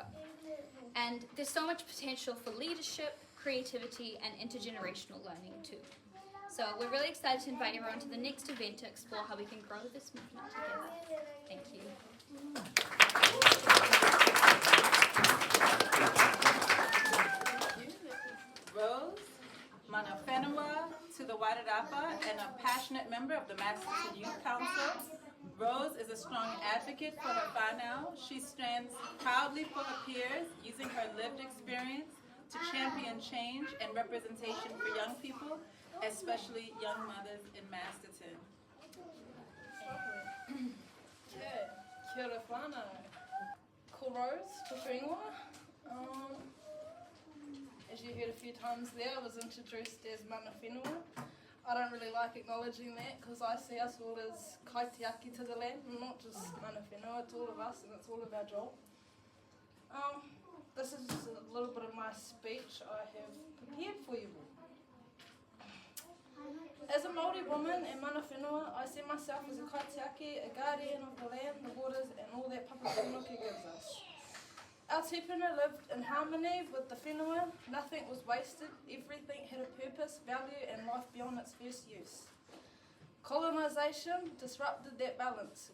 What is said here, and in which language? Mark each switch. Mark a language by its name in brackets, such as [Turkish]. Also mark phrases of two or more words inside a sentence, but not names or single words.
[English] And there's so much potential for leadership, creativity, and intergenerational learning too. So we're really excited to invite everyone to the next event to explore how we can grow this movement together. Thank you. Rose, [Māori] mana whenua [English] to the Wairarapa and a passionate member of the Masterton Youth Council. Rose is a strong advocate for her whānau. She stands proudly for her peers, using her lived experience to champion change and representation for young people, especially young mothers in Masterton. [Māori] Kia ora whānau. Ko Rose, to Whenua. [English] As you heard a few times there, I was introduced as [Māori] mana whenua. [English] I don't really like acknowledging that because I see us all as kaitiaki to the land, not just [Māori] mana whenua, [English] it's all of us and it's all of our job. This is just a little bit of my speech I have prepared for you all. As a Māori woman and [Māori] mana whenua, [English] I see myself as a kaitiaki, a guardian of the land, the waters and all that Papa Whenua gives us. Our tupuna lived in harmony with the whenua. Nothing was wasted, everything had a purpose, value and life beyond its first use. Colonisation disrupted that balance.